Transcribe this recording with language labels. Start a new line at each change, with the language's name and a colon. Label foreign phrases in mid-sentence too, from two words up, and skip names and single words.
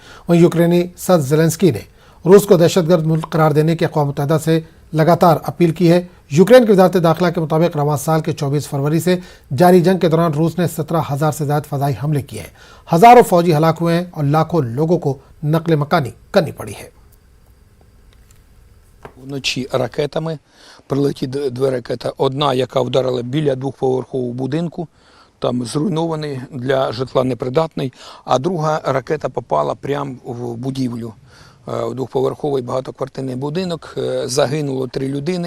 Urdu: وہیں یوکرینی صدر زیلنسکی نے روس کو دہشت گرد ملک قرار دینے کی اقوام متحدہ سے لگاتار اپیل کی ہے. یوکرین کی وزارت داخلہ کے مطابق رواں سال کے 24 فروری سے جاری جنگ کے دوران روس نے 17,000 سے زیادہ فضائی حملے کیے ہیں. ہزاروں فوجی ہلاک ہوئے ہیں اور لاکھوں لوگوں کو نقل مکانی کرنی پڑی ہے.
Ukrainian: Вночі ракетами прилетіли 2 ракети. Одна, яка вдарила біля 2-поверхового будинку, там зруйнований, для житла непридатний, а друга ракета попала прямо в будівлю. Двохповерховий багатоквартирний будинок, загинуло 3 людини.